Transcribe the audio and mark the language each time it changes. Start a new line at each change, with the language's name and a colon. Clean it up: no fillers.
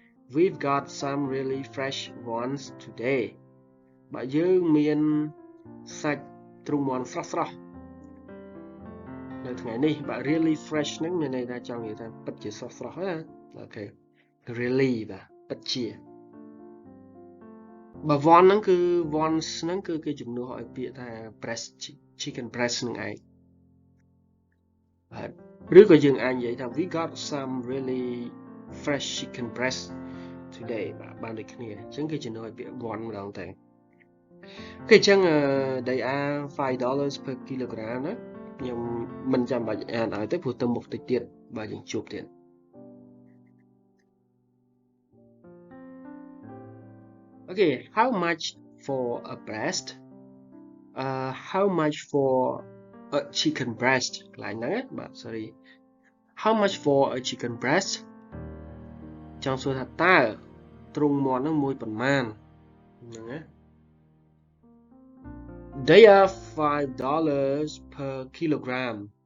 English: We've got some really fresh ones today.
Khmer: បាទយើងមានសាច់ទ្រូងមាន់ស្រស់ៗនៅថ្ងៃនេះបាទ
English: really fresh
Khmer: ហ្នឹងមានន័យថាចង់និយាយថាពិតជាស្រស់ៗណាអូខេ really បាទពិតជា បើ one ហ្នឹងគឺ once ហ្នឹងគឺគេជំនួសឲ្យពាក្យថា breast chicken breast ហ្នឹងឯងបាទឬក៏យើងអាចនិយាយថា
English: we got some really fresh chicken breast today
Khmer: បាទបានដូចគ្នាអញ្ចឹងគេជំនួសឲ្យពាក្យ one ម្ដងទៅអូ ខេអញ្ចឹង
English: they are $5 per kilogram
Khmer: ណាខ្ញុំមិនចាំបាច់អានឲ្យទេព្រោះទៅមុខតិចទៀតបាទយើងជួបទៀត
English: Okay, how much for a breast? How much for a chicken breast?
Khmer: កន្លែងហ្នឹងណាបាទ sorry.
English: How much for a chicken breast?
Khmer: ចង់សួរថាតើទ្រូងមាន់ហ្នឹងមួយប៉ុន្មានហ្នឹងណា
English: They are $5 per kilogram.